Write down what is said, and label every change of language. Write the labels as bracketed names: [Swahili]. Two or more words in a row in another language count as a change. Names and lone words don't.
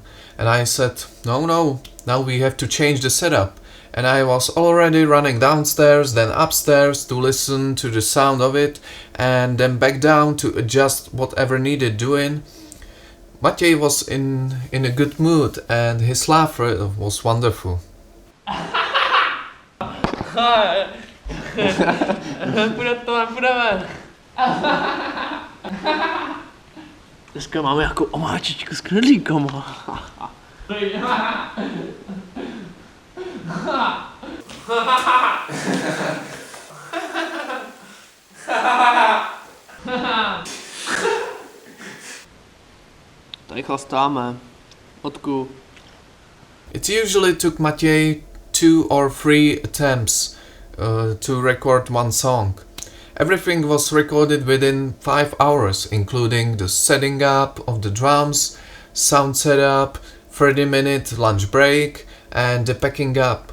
[English] And I said, No, now we have to change the setup." And I was already running downstairs, then upstairs to listen to the sound of it, and then back down to adjust whatever needed doing. Matěj was in a good mood and his laugh was wonderful. [Czech] Půjdeme. Dneska máme jako omáčičku s knedlíkama. Tady chlastáme. Odku. [English] It usually took Matěj 2 or 3 attempts to record one song. Everything was recorded within 5 hours, including the setting up of the drums, sound setup, 30-minute lunch break, and the packing up.